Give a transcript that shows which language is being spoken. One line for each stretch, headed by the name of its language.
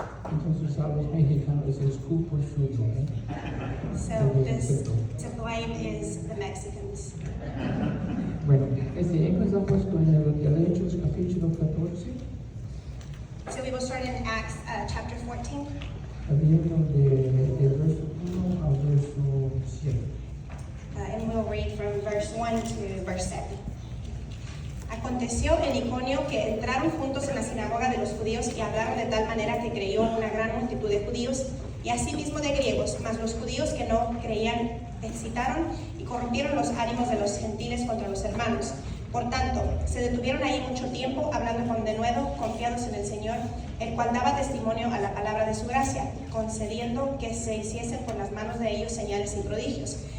Spanish: Entonces a los mexicanos es culpa suya, ¿eh?
English: So to blame is the Mexicans.
Spanish: Bueno, empezamos con el Hechos capítulo 14,
English: So we will start in Acts chapter 14.
Spanish: viendo de verso 1 al verso 7.
English: And we'll read from verse 1 to verse 7.
Spanish: Aconteció en Iconio que entraron juntos en la sinagoga de los judíos y hablaron de tal manera que creyó una gran multitud de judíos y asimismo de griegos, mas los judíos que no creían excitaron y corrompieron los ánimos de los gentiles contra los hermanos. Por tanto, se detuvieron ahí mucho tiempo, hablando con denuedo, confiados en el Señor, el cual daba testimonio a la palabra de su gracia, concediendo que se hiciesen por las manos de ellos señales y prodigios.